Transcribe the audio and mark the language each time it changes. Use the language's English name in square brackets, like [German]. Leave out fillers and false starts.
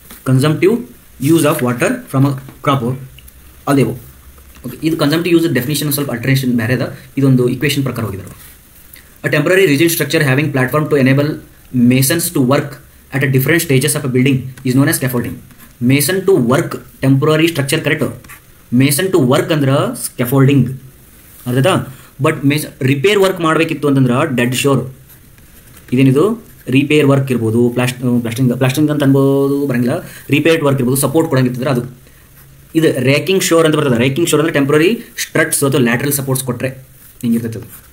[English] Consumptive use of water from a crop ಅದೇವು. [Kannada] Okay, ಇದು ಕನ್ಸಂಪ್ಟಿವ್ use definition ಸ್ವಲ್ಪ ಅಲ್ಟರೇಷನ್ ಬೇರೆ ಅದ. ಇದೊಂದು ಇಕ್ವೇಷನ್ ಪ್ರಕಾರ ಹೋಗಿದ್ದಾರೆ. [English] A temporary rigid structure having platform to enable masons to work at a different stages of a building is known as scaffolding. Mason to work temporary structure, correct? Mason to work [Kannada] ಅಂದ್ರೆ scaffolding ಅರ್ಧದ. But repair work ಮಾಡಬೇಕಿತ್ತು ಅಂತಂದ್ರೆ dead sure. ಇದೇನಿದು repair work ಇರ್ಬೋದು, plastering ಅಂತ ಅನ್ಬೋದು, ಬರಂಗಿಲ್ಲ. Repair work ಇರ್ಬೋದು, support ಕೊಡಂಗಿತ್ತಂದ್ರೆ ಅದು. ಇದು ರೇಕಿಂಗ್ ಶೋರ್ ಅಂತ ಬರ್ತದೆ. ರೇಕಿಂಗ್ ಶೋರ್ ಅಂದರೆ ಟೆಂಪ್ರರಿ ಸ್ಟ್ರಟ್ಸ್ ಅಥವಾ ಲ್ಯಾಟ್ರಲ್ ಸಪೋರ್ಟ್ಸ್ ಕೊಟ್ಟರೆ ಹಿಂಗಿರ್ತೈತೆ ಅದು.